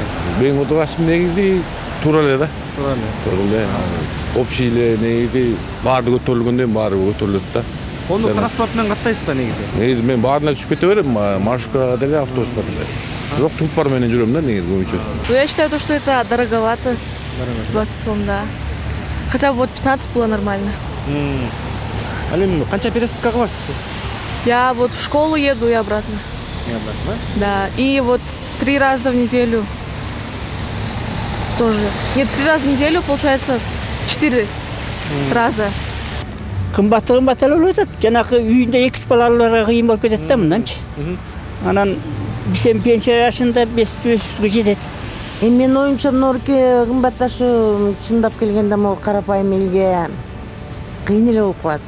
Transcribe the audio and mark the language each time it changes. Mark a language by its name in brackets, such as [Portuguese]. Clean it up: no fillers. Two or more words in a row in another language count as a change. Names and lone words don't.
[Kyrgyz] менин көз карашым негизи туура эле да. Туура эле. Общий эле негизи баары көтөрүлгөндөн баары көтөрүлөт да. Коомдук транспорт менен каттайсыз да негизи? Негизи мен баарына түшүп кете берем, маршрутка деле, автобуска деле. Бирок тулпар менен жүрөм да негизи көбүнчөсү. [Russian] Ну, я считаю, что это дороговато. 20 сом, да. Хотя бы вот 15 было нормально. [Kyrgyz] Ал эми канча перестка кыласыз? [Russian] Я вот в школу еду и обратно. Да, и вот 3 раза в неделю тоже. Нет, 3 раза в неделю, получается 4 раза. [Kyrgyz] Кымбат эле болуп атат. Жанагы үйүндө 2 балаларга кыйын болуп кетет да мынданчы. Анан биз эми пенсия жашында 500-га жетет. Менин оюмча мынорки кымбатташы чындап келгенде могу карапайым элге кыйын эле болуп калат.